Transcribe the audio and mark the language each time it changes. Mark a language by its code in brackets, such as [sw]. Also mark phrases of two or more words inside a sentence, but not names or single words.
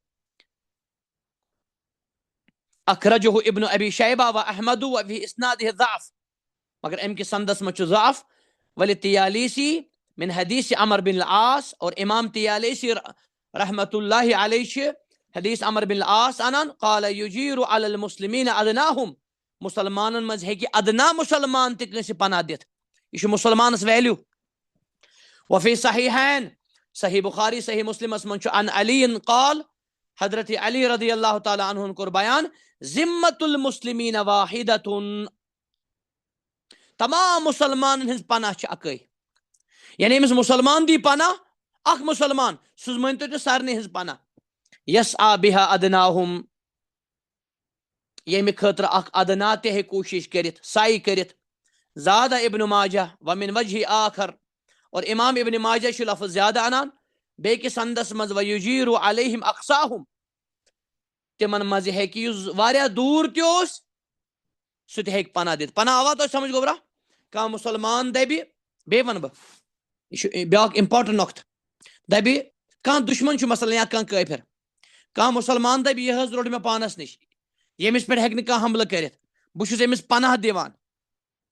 [ar] اخرجہ ابن ابی شیبہ و احمد و فی اسنادہ ضعف [ks] مگر ام کی سندس میں چھُ ضعف ولی تیالیسی من حدیث عمر بن العاص اور امام تیالیسی رحمت اللہ علیہ چھِ حدیث عمر بن العاص انان [ar] قال یجیر علی المسلمین ادناہم [ks] مسلمانن مز ہیکہِ ادنا مسلمان تہِ کٲنٛسہِ پناہ دِتھ یہ چھُ مسلمانس ویلیو [ar] وفی صحیحین [ks] صحیح بخاری صحیح مسلمس من چھُ [ar] عن علی قال [ks] حضرت علی [ar] رضی اللہ تعالی عنہ [ks] کوٚر بیان [ar] ذمت المسلمین واحدۃ [ks] تمام مسلمانن ہنز پناہ چھِ اکے یعنی أمِس مسلمان دی پناہ اکھ مسلمان سُہ مٲنتو تُہۍ سارنٕے ہنز پناہ [ar] یسعى بها ادناہم [ks] ییٚمہِ خٲطرٕ اکھ ادنا تہِ ہیٚکہِ کوٗشش کٔرِتھ سعی کٔرِتھ زاد ابن ماجہ [ar] ومن وجہ آخر [ks] اور امام ابن ماجہ چھُ لفظ زیادٕ انان بیٚکِس سندس منٛز [ar] ویجیر علیہم اقصاہم [ks] تِمن منٛز ہیٚکہِ یُس واریاہ دوٗر تہِ اوس سُہ تہِ ہیٚکہِ پناہ دِتھ پناہ آوا تۄہہِ سمجھ گوٚبرا کانٛہہ مسلمان دپہِ بیٚیہِ ونہٕ بہٕ یہ چھُ بیاکھ امپارٹنٹ نۄقطہٕ دپہِ کانٛہہ دُشمن چھُ مثلاً یا کانٛہہ کٲفر کانٛہہ مسلمان دپہِ یہِ حظ روٚٹ مےٚ پانس نِش ییٚمِس پٮ۪ٹھ ہیٚکہِ نہٕ کانٛہہ حملہٕ کٔرِتھ بہٕ چھُس أمِس پناہ دِوان